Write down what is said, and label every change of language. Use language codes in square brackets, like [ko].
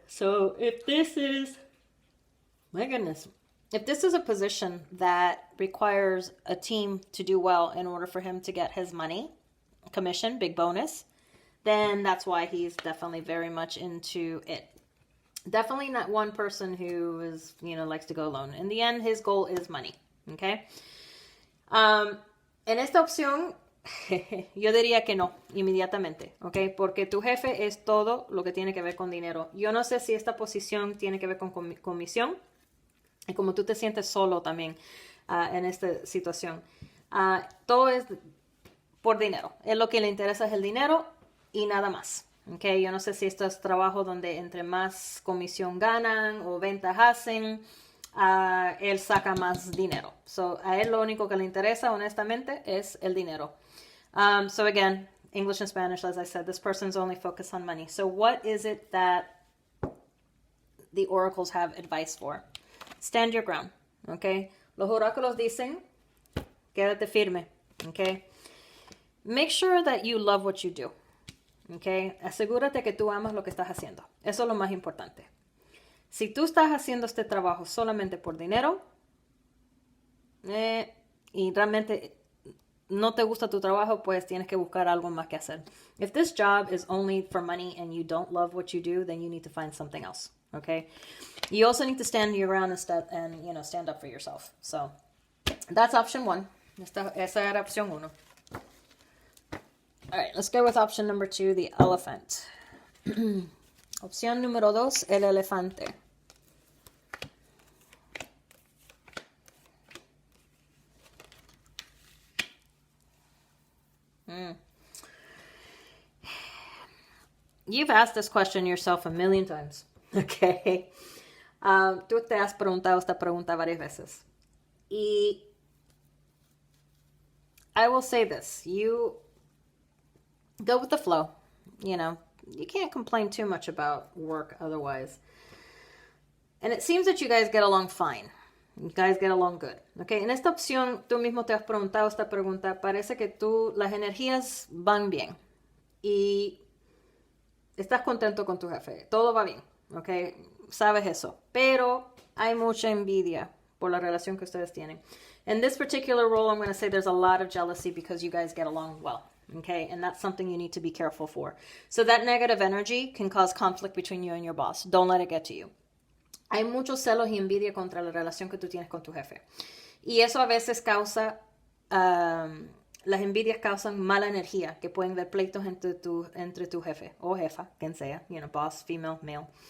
[en] So if this is, my goodness, if this is a position that requires a team to do well in order for him to get his money, commission, big bonus, then that's why he's definitely very much into it. Definitely not one person who is, likes to go alone. In the end, his goal is money. Okay. [es] En esta opción, yo diría que no, inmediatamente, ¿ok? Porque tu jefe es todo lo que tiene que ver con dinero. Yo no sé si esta posición tiene que ver con comisión y como tú te sientes solo también. en esta situación. Todo es por dinero. Es lo que le interesa es el dinero y nada más. Okay, yo no sé si esto es trabajo donde entre más comisión ganan o ventas hacen, él saca más dinero. So, a él lo único que le interesa, honestamente, es el dinero. [en] So again, English and Spanish, as I said, this person's only focused on money. So what is it that the oracles have advice for? Stand your ground, okay? [es] Los oráculos dicen, quédate firme, [en] okay? Make sure that you love what you do, okay? [es] Asegúrate que tú amas lo que estás haciendo. Eso es lo más importante. Si tú estás haciendo este trabajo solamente por dinero y realmente no te gusta tu trabajo, pues tienes que buscar algo más que hacer. [en] If this job is only for money and you don't love what you do, then you need to find something else, okay? You also need to stand your ground and stand up for yourself. So that's option one. [es] Esa era opción uno. [en] All right, let's go with option number 2, the elephant. [es] Opción número 2, el elefante. [en] You've asked this question yourself a million times, okay? [es] Tú te has preguntado esta pregunta varias veces. [en] Y I will say this, you go with the flow. You can't complain too much about work otherwise. And it seems that you guys get along fine. You guys get along good. [es] Okay, en esta opción, tú mismo te has preguntado esta pregunta. Parece que las energías van bien. Y estás contento con tu jefe. Todo va bien. Okay, sabes eso. Pero hay mucha envidia por la relación que ustedes tienen. [en] In this particular role, I'm going to say there's a lot of jealousy because you guys get along well. Okay, and that's something you need to be careful for. So that negative energy can cause conflict between you and your boss. Don't let it get to you. [es] Hay muchos celos y envidia contra la relación que tú tienes con tu jefe. Y eso a veces causa, las envidias causan mala energía, que pueden ver pleitos entre tu jefe o jefa, quien sea, [en] boss, female, male.